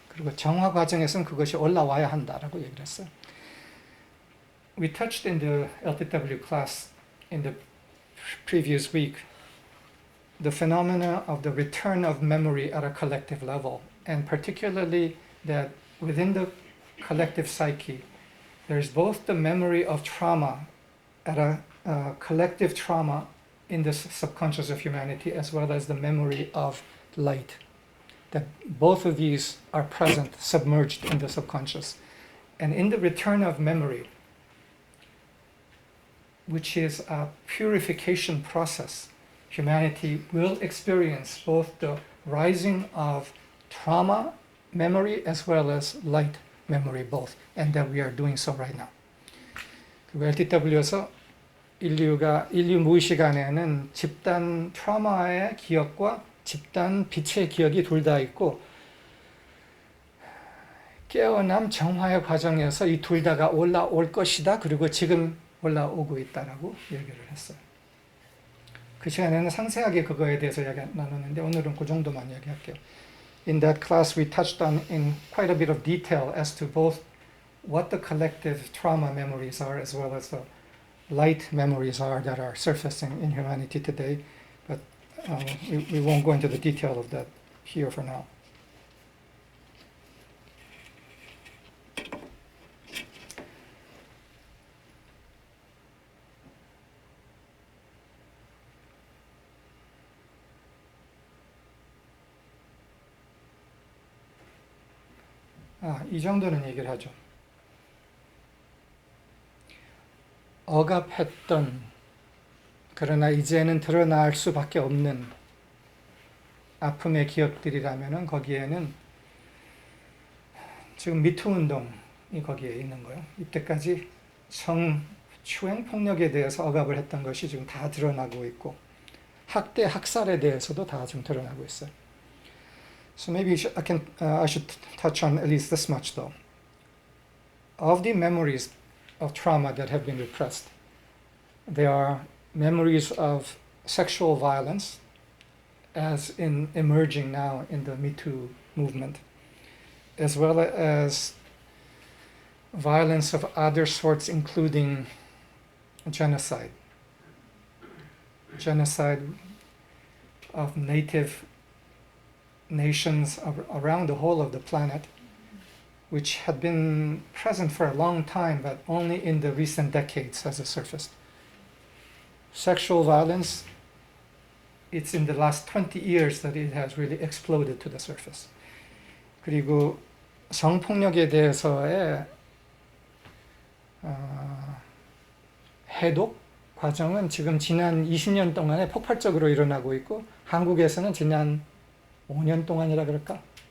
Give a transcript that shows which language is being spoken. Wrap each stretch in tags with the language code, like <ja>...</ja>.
<ko>그리고 정화 과정에서는 그것이 올라와야 한다라고 얘기를 했어요.</ko> <en>We touched in the LTW class in the previous week the phenomena of the return of memory at a collective level, and particularly that within the collective psyche, there's both the memory of trauma at a collective trauma in the subconscious of humanity, as well as the memory of light. That both of these are present, submerged in the subconscious. And in the return of memory, which is a purification process, humanity will experience both the rising of trauma memory as well as light memory both, and that we are doing so right now.</en> <ko>그리고 LTW에서 인류 무의식 안에는 집단 트라우마의 기억과 집단 빛의 기억이 둘 다 있고 깨어남 정화의 과정에서 이 둘 다가 올라올 것이다. 그리고 지금 올라오고 있다라고 얘기를 했어요. 그 시간에는 상세하게 그거에 대해서 이야기 나눴는데 오늘은 그 정도만 이야기할게요.</ko> <en>In that class we touched on in quite a bit of detail as to both what the collective trauma memories are as well as the light memories are that are surfacing in humanity today. But we won't go into the detail of that here for now.</en> <ko>이 정도는 얘기를 하죠. 억압했던, 그러나 이제는 드러날 수밖에 없는 아픔의 기억들이라면은 거기에는 지금 미투 운동이 거기에 있는 거예요. 이때까지 성추행 폭력에 대해서 억압을 했던 것이 지금 다 드러나고 있고 학대, 학살에 대해서도 다 지금 드러나고 있어요.</ko> <en>So maybe I should touch on at least this much though. Of the memories of trauma that have been repressed, there are memories of sexual violence, as in emerging now in the Me Too movement, as well as violence of other sorts, including genocide. Genocide of native nations around the whole of the planet, which had been present for a long time, but only in the recent decades has surfaced. Sexual violence, it's in the last 20 years that it has really exploded to the surface.</en> <ko>그리고 성폭력에 대해서의 해독 과정은 지금 지난 20년 동안에 폭발적으로 일어나고 있고, 한국에서는 지난 5년 동안이라 그럴까?</ko>